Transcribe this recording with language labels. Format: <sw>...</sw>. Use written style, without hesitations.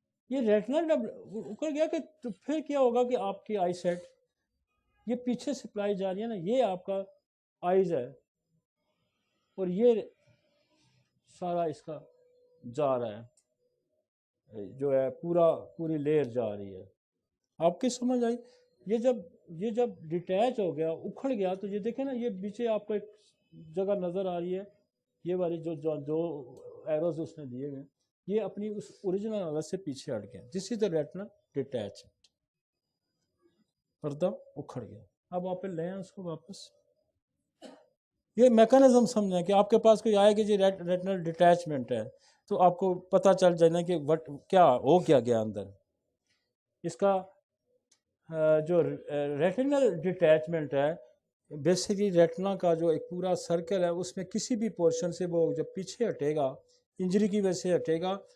<ur>یہ ریٹنل اکھڑ گیا کہ تو پھر کیا ہوگا کہ آپ کی آئی سیٹ، یہ پیچھے سپلائی جا رہی ہے نا، یہ آپ کا آئیز ہے، اور یہ سارا اس کا جا رہا ہے، جو ہے پوری لیئر جا رہی ہے. آپ کی سمجھ آئی؟ یہ جب ڈیٹیچ ہو گیا، اکھڑ گیا، تو یہ دیکھیں نا، یہ پیچھے آپ کو ایک جگہ نظر آ رہی ہے، یہ والی جو ایروز اس نے دیے ہوئے، یہ اپنی اس اوریجنل حالت سے پیچھے ہٹ گیا.</ur> <en>this is the retinal detachment,</en> <ur>پردہ اکھڑ گیا. اب آپ لیں اس کو واپس. یہ میکانزم سمجھیں کہ آپ کے پاس کوئی آئے کہ جی ریٹنل ڈیٹیچمنٹ ہے، تو آپ کو پتہ چل جائے کہ کیا ہو گیا اندر. اس کا جو ریٹنل ڈیٹیچمنٹ ہے، بیسیکلی ریٹنا کا جو ایک پورا سرکل ہے، اس میں کسی بھی پورشن سے وہ جب پیچھے ہٹے گا، انجری کی وجہ سے ہٹے گا.</ur>